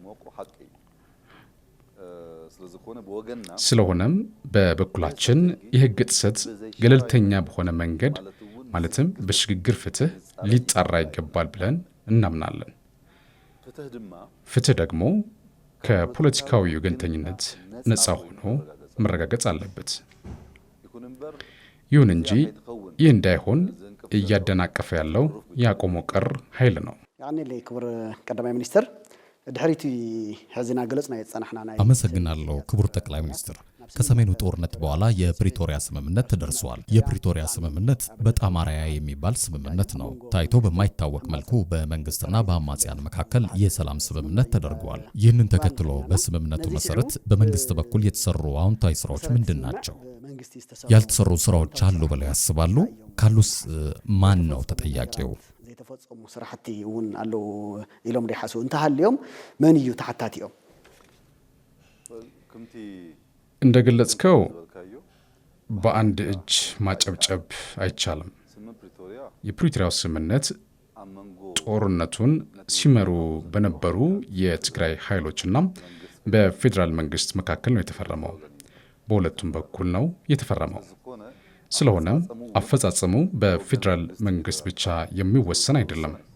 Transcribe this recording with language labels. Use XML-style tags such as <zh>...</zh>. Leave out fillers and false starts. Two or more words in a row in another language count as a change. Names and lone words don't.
<am>ስለሆነም በበኩላችን የህግ ጥሰት ገለልተኛ በሆነ መንገድ ማለትም በሽግግር ፍትህ ሊጣራ ይገባል ብለን እናምናለን። ፍትህ ደግሞ ከፖለቲካዊ ወገንተኝነት ነፃ ሆኖ መረጋገጥ አለበት። ይሁን እንጂ ይህ እንዳይሆን እያደናቀፈ ያለው ያቆሞ ቀር ኃይል ነው።</am> <ti>ያኔ ክቡር ቀዳማይ ሚኒስትር ድሕሪቲ ሕዚና ገለጽና የጸናሕና ናይ</ti> <am>አመሰግናለሁ ክቡር ጠቅላይ ሚኒስትር። ከሰሜኑ ጦርነት በኋላ የፕሪቶሪያ ስምምነት ተደርሷል። የፕሪቶሪያ ስምምነት በጣም አርአያ የሚባል ስምምነት ነው። ታይቶ በማይታወቅ መልኩ በመንግስትና በአማጽያን መካከል የሰላም ስምምነት ተደርጓል። ይህንን ተከትሎ በስምምነቱ መሰረት በመንግስት በኩል የተሰሩ አዎንታዊ ስራዎች ምንድን ናቸው? ያልተሰሩ ስራዎች አሉ ብለው ያስባሉ? ካሉስ ማን ነው ተጠያቂው?</am> <ti>ዘይተፈጸሙ ስራሕቲ እውን ኣለው ኢሎም ይሓስቡ እንተሃልዮም መን እዩ ተሓታቲኦም?</ti> <am>እንደገለጽከው በአንድ እጅ ማጨብጨብ አይቻልም። የፕሪቶሪያው ስምምነት ጦርነቱን ሲመሩ በነበሩ የትግራይ ኃይሎችና በፌዴራል መንግስት መካከል ነው የተፈረመው። በሁለቱም በኩል ነው የተፈረመው። ስለሆነም አፈጻጸሙ በፌዴራል መንግስት ብቻ የሚወሰን አይደለም።</am>